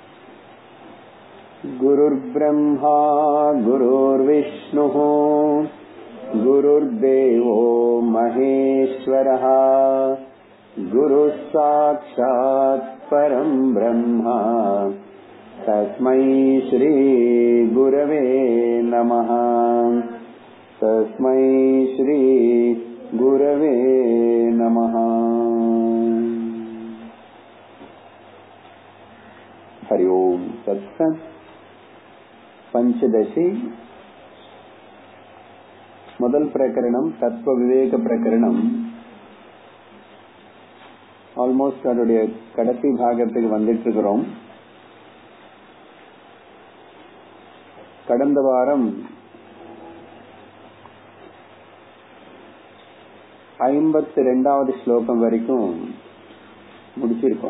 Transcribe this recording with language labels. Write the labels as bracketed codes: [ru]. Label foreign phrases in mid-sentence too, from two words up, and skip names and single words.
[sa] गुरुर्ब्रह्मा गुरुर्विष्णुः गुरुर्देवो महेश्वरः गुरुः साक्षात् परं ब्रह्म तस्मै श्री गुरवे नमः। तस्मै श्री गुरवे नमः। हरि ओम तत्सत्। [ta] पंचदशी முதல் பிரகரணம் தத்துவ விவேக பிரகரணம். ஆல்மோஸ்ட் அதோடைய கடைசி பாகத்துக்கு வந்துட்டு இருக்கிறோம். கடந்த வாரம் 52வது ஸ்லோகம் வரைக்கும் முடிச்சிருக்கோம்.